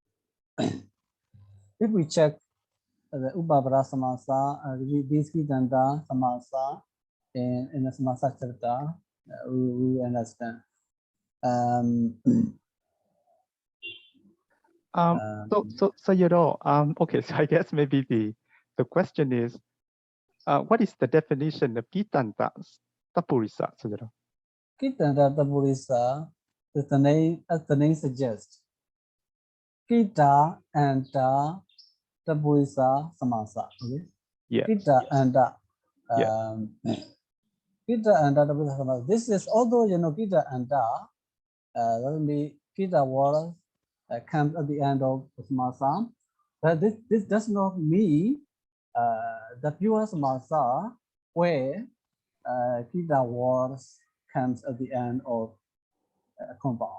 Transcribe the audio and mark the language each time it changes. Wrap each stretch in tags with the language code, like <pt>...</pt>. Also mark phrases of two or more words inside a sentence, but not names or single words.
<en>If we check the</en> <pi>Ubabara Samasa,</pi> <en>this</en> <pi>Kitanda Samasa</pi> <en>in the Samasa chapter, we understand. Okay, so I guess maybe the question is, what is the definition of</en> <pi>kitanta tapurisa,</pi> <en>Sayadaw?</en> <pi>Kitanda tapurisa</pi> <en>is the name, as the name suggests.</en> <pi>Kita and tapurisa samasa.</pi> <en>Okay. Yes.</en> <pi>Kita and Kita and tapurisa samasa.</pi> <en>This is, although kita and doesn't be kita word comes at the end of samasa, but this does not mean the pure samasa where kita words comes at the end of a compound.</en>